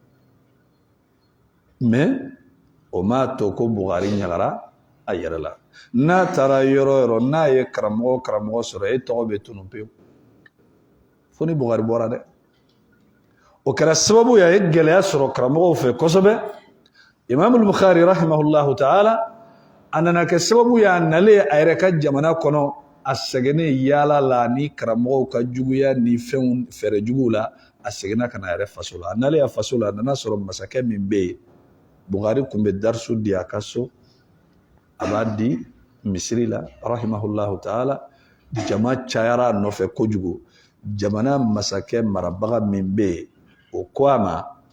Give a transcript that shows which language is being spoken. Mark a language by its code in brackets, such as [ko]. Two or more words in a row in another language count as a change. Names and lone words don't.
[bm] mais o m'a to ko Bukhari ɲagara a yɛrɛ la n'a taara yɔrɔ yɔrɔ n'a ye karamɔgɔ sɔrɔ e tɔgɔ bɛ tunun pewu fo ni Bukhari bɔra dɛ o kɛra sababu ye a ye gɛlɛya sɔrɔ karamɔgɔw fɛ kosɛbɛ Imam Bukhari [ar] رحمه الله تعالى [bm] a nana kɛ sababu ye a nalen a yɛrɛ ka jamana kɔnɔ a sɛgɛnnen yaala la ni karamɔgɔw ka juguya ni fɛnw fɛɛrɛ juguw la a seginna ka na a yɛrɛ faso la a nalen a faso la a nana sɔrɔ masakɛ min bɛ yen Bukhari tun bɛ darisu di a ka so a b'a di misiri la [ar] رحمه الله تعالى [bm] jama cayara a nɔfɛ kojugu jamana masakɛ marabaga min bɛ yen o ko a ma